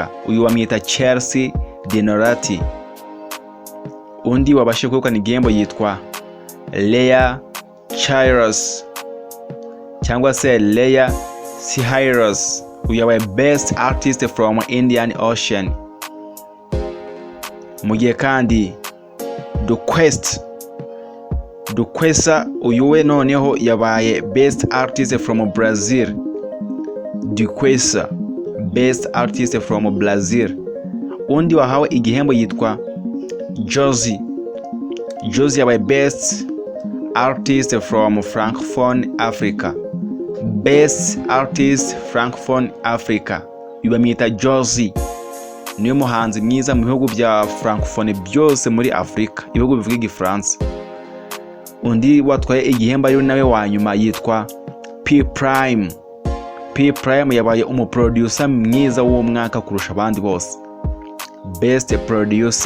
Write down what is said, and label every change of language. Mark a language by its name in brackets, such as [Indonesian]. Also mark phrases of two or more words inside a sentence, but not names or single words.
[Kinyarwanda] Uyu wamwita Chelsea Dinorathi. Undi wabashije kwegukana igihembo yitwa Leah Chiros cyangwa se Leah Chiros. Uyu yabaye [English] Best Artist from Indian Ocean. [Kinyarwanda] Mu gihe kandi Duquesa, uyu we noneho yabaye [English] Best Artist from Brazil. Duquesa, Best Artist from Brazil. [Kinyarwanda] Undi wahawe igihembo yitwa Josie yabaye [English] Best Artist from Francophone Africa. Best Artist Francophone Africa, [Kinyarwanda] bamwita Jozi, niwe muhanzi mwiza mu bihugu bya Francophone byose muri Afrika, ibihugu bivuga igifaransa. Undi watwaye igihembo ari nawe wa nyuma yitwa P Prime. P Prime yabaye umuproducer mwiza w'uwo mwaka kurusha abandi bose, [English] Best Producer.